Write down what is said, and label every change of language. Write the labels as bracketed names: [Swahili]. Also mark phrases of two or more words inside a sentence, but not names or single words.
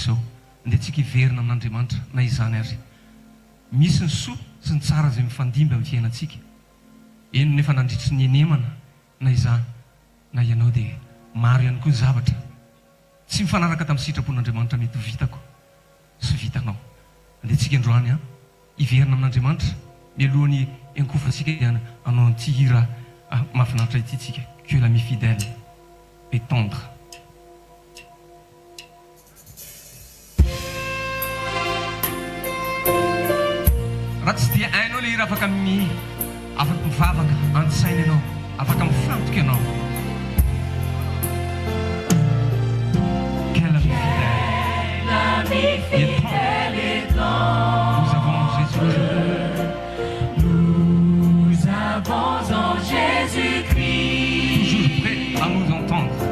[Malagasy] izao dia tsika hiverina amin'Andriamanitra na izany ary misy ny soa sy ny tsara izay mifandimby amin'ny fiainantsika eno nefa nandritry ny enemana na izany na ianao dia maro ihany koa ny zavatra tsy mifanaraka tamin'ny sitrapon'Andriamanitra mety vitako sy vitanao dia tsika androany hiverina amin'Andriamanitra mialohan'ny enkofantsika dia anao an'ity hira mahafinaritra ity tsika [French] que l'ami fidèle et tendre. [Malagasy] Raha tsy dia hainao le hira afaka mivavaka an-tsaina ianao afaka mifantoka ianao. [French] Quel ami fidèle et tendre, nous avons Jésus-Christ. Nous avons en Jésus-Christ, toujours prêt à nous entendre.